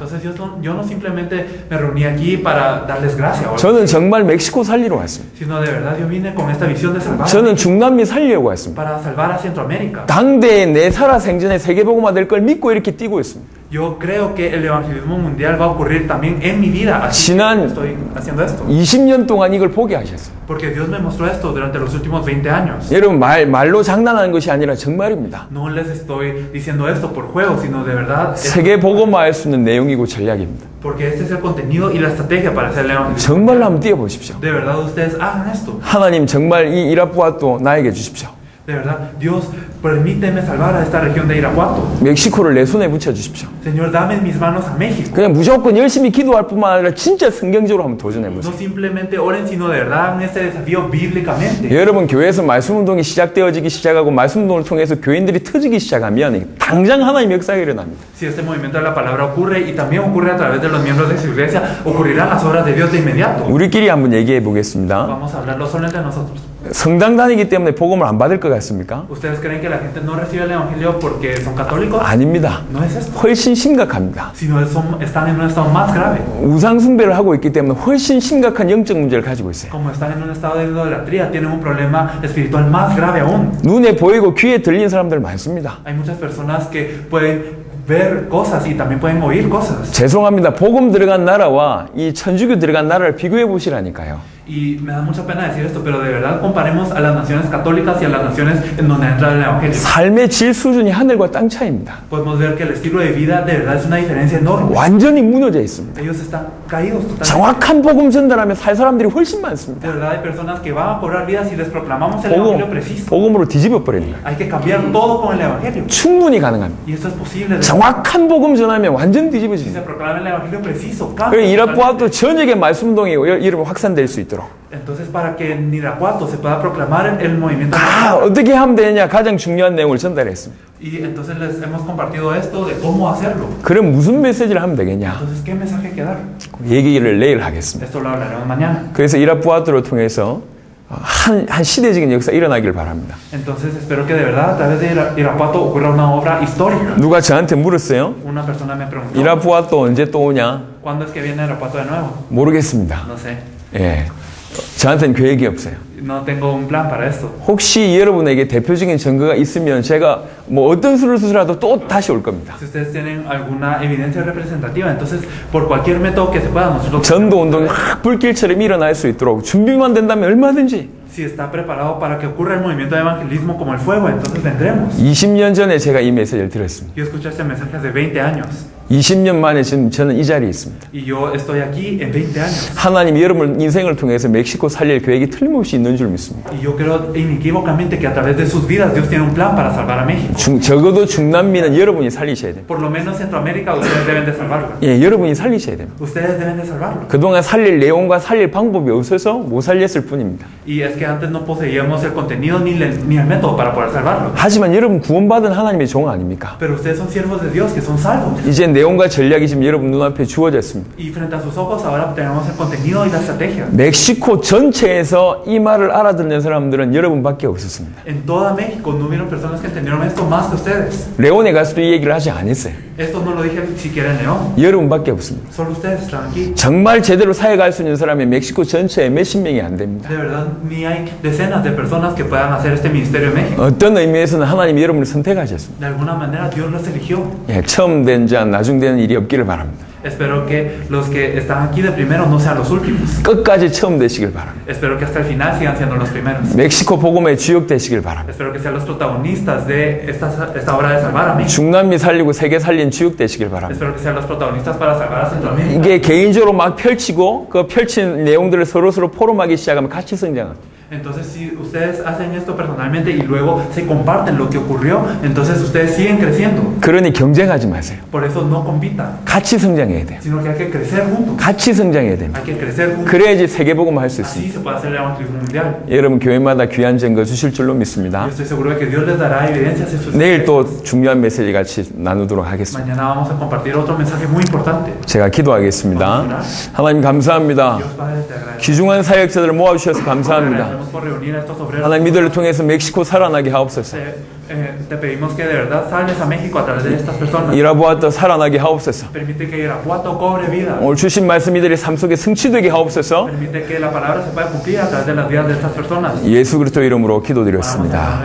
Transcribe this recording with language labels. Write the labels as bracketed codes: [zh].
[es] Entonces yo no simplemente me reuní aquí para darles gracia. [ko] 저는 정말 멕시코 살리러 왔습니다. [es] Sino de verdad yo vine con esta visión de salvar. [ko] 저는 중남미 살리려고 왔습니다. [es] Para salvar a Centroamérica. [ko] 당대에 내 살아 생전에 세계복음화 될 걸 믿고 이렇게 뛰고 있습니다. [es] Yo creo que el evangelismo mundial va a ocurrir también en mi vida. Así [ko] 지난 [es] estoy haciendo esto. [ko] 20년 동안 이걸 보게 하셨어요. [es] Porque Dios me mostró esto durante los últimos 20 años. [ko] 여러분 말로 장난하는 것이 아니라 정말입니다. [es] No les estoy diciendo esto por juego, sino de verdad. [ko] 세계복음화할 수 있는 내용이고 전략입니다. [es] Porque este es el contenido y la estrategia para hacer el evangelismo. [ko] 정말로 한번 뛰어보십시오. [es] De verdad ustedes hagan esto. [ko] 하나님 정말 이 이라푸아토 나에게 주십시오. [es] De verdad, Dios, permíteme salvar a esta región de Irapuato. [ko] 멕시코를 내 손에 붙여 주십시오. [es] Señor, dame en mis manos a México. [ko] 그냥 무조건 열심히 기도할 뿐만 아니라 진짜 성경적으로 한번 도전해 [es] No [ko] 보세요. [es] simplemente oren, sino de verdad hagan este desafío bíblicamente. [ko] 여러분 교회에서 말씀 운동이 시작되어지기 시작하고 말씀 운동을 통해서 교인들이 터지기 시작하면 당장 하나님 역사가 일어납니다. [es] Si este movimiento de la palabra ocurre y también ocurre a través de los miembros de su iglesia, ocurrirán las obras de Dios de inmediato. [ko] 우리끼리 한번 얘기해 보겠습니다. [es] Vamos a hablarlo solo entre nosotros. [ko] 성당 다니기 때문에 복음을 안 받을 것 같습니까? [es] ¿Ustedes creen que la gente no recibe el evangelio porque son católicos? [ko] 아닙니다. [es] No es esto. [ko] 훨씬 심각합니다. [es] Sino están en un estado más grave. [ko] 우상 숭배를 하고 있기 때문에 훨씬 심각한 영적 문제를 가지고 있어요. [es] Como están en un estado de idolatría, tienen un problema espiritual más grave aún. [ko] 눈에 보이고 귀에 들리는 사람들 많습니다. [es] Hay muchas personas que pueden ver cosas y también pueden oír cosas. [ko] 죄송합니다. 복음 들어간 나라와 이 천주교 들어간 나라를 비교해 보시라니까요. [es] Y me da mucha pena decir esto, pero de verdad comparemos a las naciones católicas y a las naciones en donde entra el Evangelio. [ko] 삶의 질 수준이 하늘과 땅 차이입니다. [es] Podemos ver que el estilo de vida de verdad es una diferencia enorme. [ko] 완전히 무너져 있습니다. [es] Ellos están caídos totalmente. [ko] 정확한 복음 전달하면 살 사람들이 훨씬 많습니다. [es] De verdad hay personas que van a cobrar vidas si les proclamamos el Evangelio preciso. [ko] 복음으로 뒤집어 버리는 거예요. [es] Hay que cambiar todo con el Evangelio. [ko] 충분히 가능합니다. [es] Y esto es posible. [ko] 정확한 복음 전하면 완전 [es] Si [ko] 뒤집어집니다. [es] se proclama el Evangelio preciso, [ko] 그래서 [es] cambia. [ko] 이라푸아토 전역의 말씀운동이 이름 확산될 수 있도록 [es] Entonces, para que en Irapuato se pueda proclamar el movimiento. [ko] 어떻게 하면 되느냐 가장 중요한 내용을 전달했습니다. [es] Y entonces les hemos compartido esto de cómo hacerlo. [ko] 그럼 무슨 메시지를 하면 되겠냐? [es] Entonces, ¿qué mensaje hay que dar? [ko] 얘기를 내일 하겠습니다. [es] Esto lo hablaremos mañana. [ko] 그래서 이라푸아토를 통해서 한 시대적인 역사 일어나길 바랍니다. [es] Entonces, espero que de verdad a través de Irapuato ocurra una obra histórica. [ko] 누가 저한테 물었어요. [es] Una persona me preguntó, [ko] 이라푸아토 언제 또 오냐? [es] ¿cuándo es que viene Irapuato de nuevo? [ko] 모르겠습니다. [es] No sé. [ko] 예, 저한테는 계획이 없어요. [es] No tengo un plan para esto. [ko] 혹시 여러분에게 대표적인 증거가 있으면 제가 뭐 어떤 수를 쓰더라도 또 다시 올 겁니다. [es] Si ustedes tienen alguna evidencia representativa, entonces por cualquier método que se pueda, nosotros [ko] 전도 운동이 확 불길처럼 일어날 수 있도록 준비만 된다면 얼마든지. [es] si está preparado para que ocurra el movimiento de evangelismo como el fuego, entonces vendremos. [ko] 20년 전에 제가 이 메시지를 들었습니다. [es] Yo escuché este mensaje hace 20 años [ko] 20년 만에 지금 저는 이 자리에 있습니다. [es] y yo estoy aquí en 20 años. [ko] 하나님이 여러분 인생을 통해서 멕시코 살릴 계획이 틀림없이 있는 줄 믿습니다. [es] Y yo creo inequívocamente que a través de sus vidas Dios tiene un plan para salvar a México. [ko] 적어도 중남미는 여러분이 살리셔야 됩니다. [es] Por lo menos Centroamérica ustedes deben de salvarlo. [ko] 예, 여러분이 살리셔야 됩니다. [es] Ustedes deben de salvarlo. [ko] 그동안 살릴 내용과 살릴 방법이 없어서 못 살렸을 뿐입니다. [es] Y es que antes no poseíamos el contenido ni el método para poder salvarlo. [ko] 하지만 여러분 구원받은 하나님의 종 아닙니까? [es] Pero ustedes son siervos de Dios que son salvos. [ko] 이제 내용과 전략이 지금 여러분 눈앞에 주어졌습니다. [es] Y frente a sus ojos ahora tenemos el contenido y la estrategia. [ko] 멕시코 전체에서 이 말을 알아듣는 사람들은 여러분밖에 없었습니다. [es] En toda México no hubieron personas que entendieron esto más que ustedes. [ko] 레온에 가서도 이 얘기를 하지 않았어요. [es] Esto no lo dije siquiera en León. [ko] 여러분밖에 없습니다. [es] Solo ustedes están aquí. [ko] 정말 제대로 사역할 수 있는 사람이 멕시코 전체에 몇십 명이 안 됩니다. [es] De verdad, ni hay decenas de personas que puedan hacer este ministerio en México. [ko] 어떤 의미에서는 하나님이 여러분을 선택하셨습니다. [es] De alguna manera Dios los eligió. [ko] 예, 처음 된 자, 나중 되는 일이 없기를 바랍니다. [es] Espero que los que están aquí de primero no sean los últimos. [ko] 끝까지 처음 되시길 바랍니다. [es] Espero que hasta el final sigan siendo los primeros. [ko] 멕시코 복음의 주역 되시길 바랍니다. [es] Espero que sean los protagonistas de esta obra de salvar a México. [ko] 중남미 살리고 세계 살린 주역 되시길 바랍니다. [es] Espero que sean los protagonistas para salvar a Centroamérica. [ko] 이게 개인적으로 막 펼치고 그 펼친 내용들을 서로 포럼하기 시작하면 같이 성장합니다. [es] Entonces, si ustedes hacen esto personalmente y luego se comparten lo que ocurrió, entonces ustedes siguen creciendo. [ko] 그러니 경쟁하지 마세요. [es] Por eso no compitan, [ko] 같이 성장해야 돼요. [es] sino que hay que crecer juntos. [ko] 같이 성장해야 됩니다. [es] Hay que crecer juntos. [ko] 그래야지 세계 복음을 할 수 있습니다. [es] Así se puede hacer el evangelismo mundial. [ko] 여러분 교회마다 귀한 증거 주실 줄로 믿습니다. [es] Yo estoy seguro de que Dios les dará evidencias en sus [ko] 내일 또 중요한 메시지 같이 나누도록 하겠습니다. [es] Mañana vamos a compartir otro mensaje muy importante. [ko] 제가 기도하겠습니다. 하나님 감사합니다. [es] Dios Padre, te agradecemos. [ko] 귀중한 사역자들을 모아주셔서 감사합니다. [es] Agradecemos por reunir a estos obreros. [ko] 하나님 이들을 통해서 멕시코 살아나게 하옵소서. [es] Te pedimos que de verdad salves a México a través de estas personas. [ko] 이라보아도 살아나게 하옵소서. [es] Permite que Irapuato cobre vida. [ko] 오늘 주신 말씀 이들의 삶 속에 성취되게 하옵소서. [es] Permite que la palabra se pueda cumplir a través de las vidas de estas personas. [ko] 예수 그리스도 이름으로 기도드렸습니다.